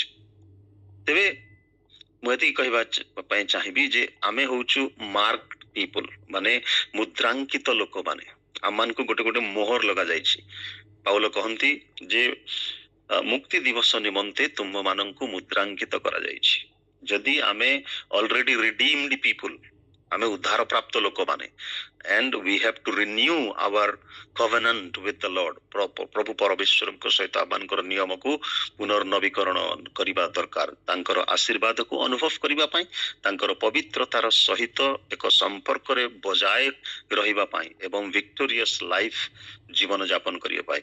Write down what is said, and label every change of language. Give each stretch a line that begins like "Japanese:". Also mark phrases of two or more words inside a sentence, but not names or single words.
Odia: ତେବେ ମୁଁ ଏତିକି କହିବା ପାଇଁ ଚାହିଁବି ଯେ ଆମେ ହଉଛୁ
English: mark people,
Odia: ମାନେ ମୁଦ୍ରାଙ୍କିତ ଲୋକମାନେ। ଆମମାନଙ୍କୁ ଗୋଟେ ଗୋଟେ ମୋହର ଲଗା ଯାଇଛି। ପାଉଲ କହନ୍ତି ଯେ ମୁକ୍ତି ଦିବସ ନିମନ୍ତେ ତୁମମାନଙ୍କୁ ମୁଦ୍ରାଙ୍କିତ କରାଯାଇଛି। ଯଦି ଆମେ
English: already redeemed people,
Odia: ଆମେ ଉଦ୍ଧାର ପ୍ରାପ୍ତ ଲୋକମାନେ,
English: and we have to renew our covenant with the Lord,
Odia: ପ୍ରଭୁ ପରମେଶ୍ୱରଙ୍କ ସହିତ ଆମମାନଙ୍କର ନିୟମକୁ ପୁନର୍ନବୀକରଣ କରିବା ଦରକାର। ତାଙ୍କର ଆଶୀର୍ବାଦକୁ ଅନୁଭବ କରିବା ପାଇଁ, ତାଙ୍କର ପବିତ୍ରତାର ସହିତ ଏକ ସମ୍ପର୍କରେ ବଜାୟ ରହିବା ପାଇଁ ଏବଂ
English: victorious life
Odia: ଜୀବନ ଯାପନ କରିବା ପାଇଁ।